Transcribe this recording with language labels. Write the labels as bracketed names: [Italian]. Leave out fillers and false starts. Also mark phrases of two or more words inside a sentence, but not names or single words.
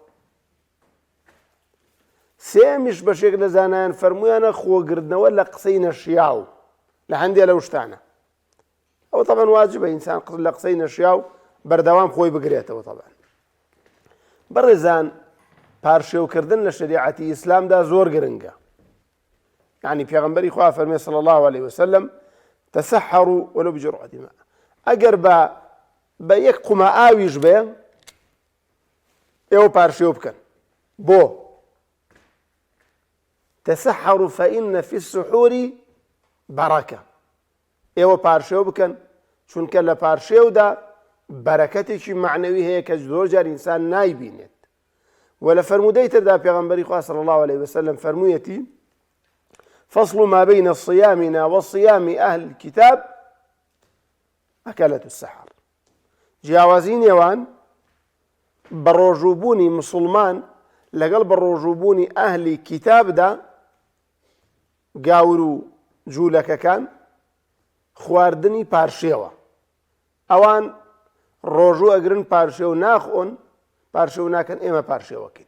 [Central Kurdish] سێمیش بەشێک لە زانایان فەرموویانە خۆگرتنەوە لە قسەی نەشیاو لە هەندێک لەو شتانە. ئەوە تەبەن واجبە ئینسان لە قسەی نەشیاو بەردەوام خۆی بگرێتەوە. تەبەن بەڕێزان، پارشێوکردن لە شریعەتی ئیسلامدا زۆر گرنگە. یعنی پێغەمبەری خوا فەرمێ [Arabic] صلی الله علیه وسلم: تسحروا ولو بجرعة ماء. [Central Kurdish] ئەگەر بە یەک قومە ئاویش بێ، ئێوە پارشێو بکەن. [Arabic] بۆ تسحروا فإن في السحور بركة. [Central Kurdish] ئێوە پارشێو بکەن، چونکە لە پارشێودا بەرەکەتێکی معنەوی هەیە کە زۆر جار ئینسان نایبینێت. و لە فەرموودەی تردا پێغەمبەری خوا [Arabic] صلی الله عليه وسلم [Central Kurdish] فەرموویەتی: [Arabic] فصل ما بين صيامنا وصيام أهل الكتاب أكلة السحر. [Central Kurdish] جیاوازی نێوان بەڕۆژووبوونی مسلمان لەگەڵ بەڕۆژووبوونی ئەهلی کتابدا، گاور و جوولەکەکان، خواردنی پارشێوە. ئەوان ڕۆژوو ئەگرن پارشێو ناخۆن، پارشێو ناکەن، ئێمە پارشێوەکەین.